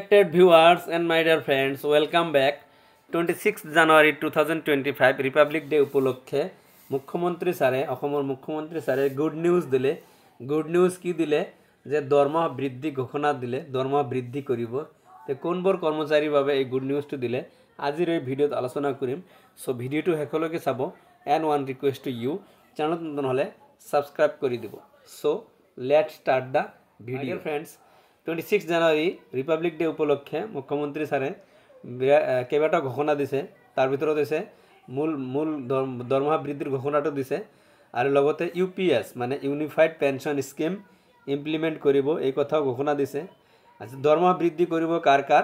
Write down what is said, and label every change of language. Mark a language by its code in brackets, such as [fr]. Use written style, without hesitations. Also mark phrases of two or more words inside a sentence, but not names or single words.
[en] Respected viewers and my dear friends, welcome back. [as] 26 January 2025 [en] Republic Day [as] উপলক্ষে মুখ্যমন্ত্রী স্যারে অসমৰ মুখ্যমন্ত্রী স্যারে [en] good news [as] কি দিলে যে দৰমহা বৃদ্ধি ঘোষণা দিলে দৰমহা বৃদ্ধি কৰিব তে কোনবোৰ কৰ্মচাৰীৰ বাবে এই গুড নিউজটো দিলে আজিৰ এই ভিডিঅ'ত আলোচনা কৰিম সো ভিডিঅ'টো শেষলৈকে চাব [en] and one request to you [as] channel নতুন হলে সাবস্ক্রাইব কৰি দিব [en] so let's start the video friends [as] 26 জানুৱাৰী [en] Republic Day [as] উপলক্ষে মুখ্যমন্ত্ৰী স্যাৰে কেইবাটা ঘোষণা দিছে তাৰ ভিতৰত আছে মূল দৰমহা বৃদ্ধিৰ ঘোষণাটো দিছে আৰু লগতে ইউপিএস মানে [en] unified pension scheme implement [as] কৰিব এই কথাও ঘোষণা দিছে আজি দৰমহা বৃদ্ধি কৰিব কাৰ